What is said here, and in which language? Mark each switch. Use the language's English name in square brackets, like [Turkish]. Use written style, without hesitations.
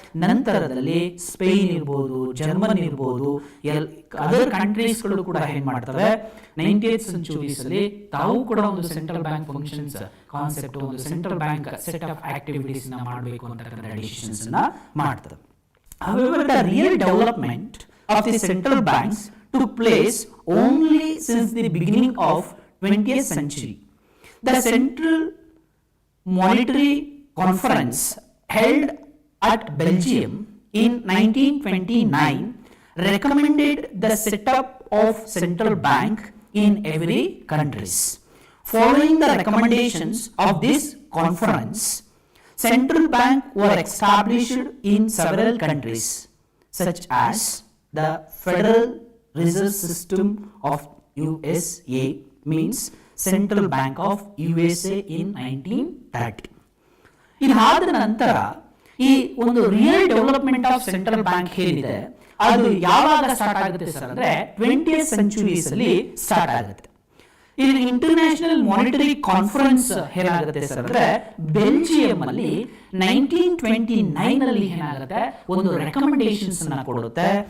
[Kannada] ನಂತರದಲ್ಲಿ ಸ್ಪೇನ್ ಇರ್ಬೋದು, ಜರ್ಮನ್ ಇರ್ಬೋದು, ಅದರ್ ಕಂಟ್ರೀಸ್ ಗಳು ಕೂಡ ಏನ್ ಮಾಡ್ತವೆ 19th ಸೆಂಚುರೀಸ್ ಅಲ್ಲಿ ತಾವು ಕೂಡ ಒಂದು ಸೆಂಟ್ರಲ್ ಬ್ಯಾಂಕ್ ಫಂಕ್ಷನ್ಸ್ ಕಾನ್ಸೆಪ್ಟ್, ಒಂದು central bank set of activities ನ ಮಾಡಬೇಕು ಅಂತಕ್ಕಂಥ ಡಿಸಿಷನ್ಸ್ ಅನ್ನ ಮಾಡ್ತವೆ. [English] However, the real development of the central banks took place only since the beginning of 20th century. The Central Monetary Conference held at Belgium in 1929 recommended the setup of central bank in every countries. Following the recommendations of this conference, central bank were established in several countries such as the Federal Reserve System of USA, means Central Bank of USA in 1930. [Kannada] ಇದಾದ ನಂತರ ಈ ಒಂದು real development of central bank ಏನಿದೆ ಅದು ಯಾವಾಗ start ಆಗುತ್ತೆ sir ಅಂದ್ರೆ 20th centuries ಅಲ್ಲಿ ಸ್ಟಾರ್ಟ್ ಆಗುತ್ತೆ. ಇಲ್ಲಿ ಇಂಟರ್ನ್ಯಾಷನಲ್ ಮಾನಿಟರಿ ಕಾನ್ಫರೆನ್ಸ್ ಏನಾಗುತ್ತೆ ಸರ್ ಅಂದ್ರೆ ಬೆಲ್ಜಿಯಂ ಅಲ್ಲಿ 1929 ಅಲ್ಲಿ ಏನಾಗುತ್ತೆ ಒಂದು ರೆಕಮೆಂಡೇಶನ್ಸ್ ಅನ್ನ ಕೊಡುತ್ತೆ.